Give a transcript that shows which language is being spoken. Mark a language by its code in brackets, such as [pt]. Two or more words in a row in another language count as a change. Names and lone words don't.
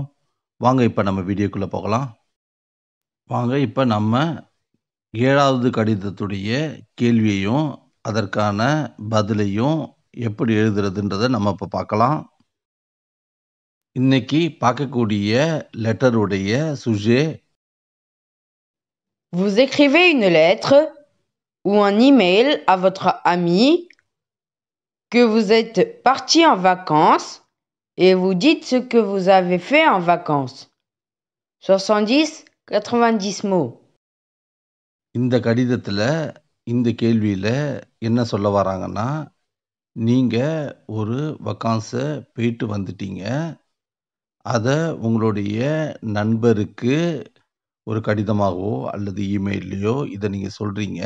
[ta] வாங்க இப்ப நம்ம வீடியோக்குள்ள போகலாம். வாங்க இப்ப நம்ம 7வது கடிதத்துடைய கேள்வியையும், அதற்கான பதிலையும் எப்படி எழுதுறதுன்றத நம்ம இப்ப பார்க்கலாம். இன்னைக்கு பார்க்கக்கூடிய லெட்டருடைய சுஜே [fr] Vous écrivez une lettre ou un email à votre ami que vous êtes parti en vacances et vous dites ce que vous avez fait en vacances. 70-90 mots. [ta] இந்த கடிதத்துல இந்த கேள்வியில என்ன சொல்ல வராங்கன்னா, நீங்க ஒரு வக்கான்ஸ போயிட்டு வந்துட்டீங்க. அத உங்களுடைய நண்பருக்கு ஒரு கடிதமாகவோ அல்லது இமெயில்லயோ இத நீங்க சொல்றீங்க.